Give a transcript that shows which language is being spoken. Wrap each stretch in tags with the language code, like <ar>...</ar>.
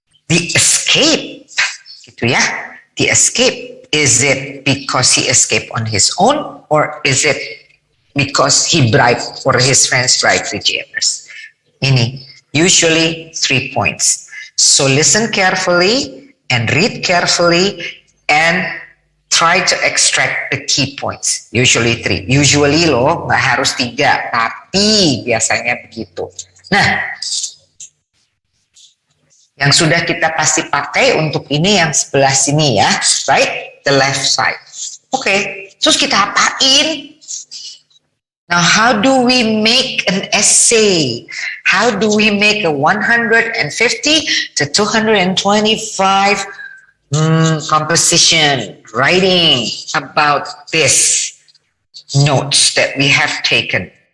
<en>The escape,</en> <id>gitu ya.</id> <en>The escape, is it because he escaped on his own, or is it because he bribed or his friends bribed the jailers? Ini usually 3 points. So listen carefully and read carefully and try to extract the key points. Usually 3. Usually</en> <id>loh, nggak harus 3, tapi biasanya begitu. Nah, yang sudah kita pasti pakai untuk ini yang sebelah sini ya,</id> <en>right? The left side.</en> <id>Oke, terus kita apain?</id> <en>Now, how do we make an essay? How do we make a 150 to 225 composition, writing about this notes that we have taken?</en>